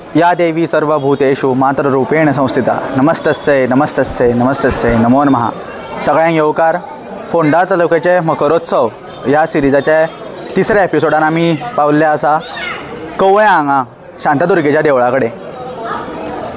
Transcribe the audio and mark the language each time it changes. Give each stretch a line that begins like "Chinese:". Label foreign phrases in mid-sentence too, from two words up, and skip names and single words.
Sanskrit: या देवी सर्वभूतेषु मातृरूपेण संस्थिता नमस्तस्यै नमस्तस्यै नमस्तस्यै नमो नमः।
Konkani: सगळ्यांक येवकार। फोंडा तालुक्याचे मकरोत्सव ह्या सिरिजाच्या तिसऱ्या एपिसोडान आमी पावल्ले आसा कवळ्या हांगा शांतादुर्गेच्या देवळा कडेन।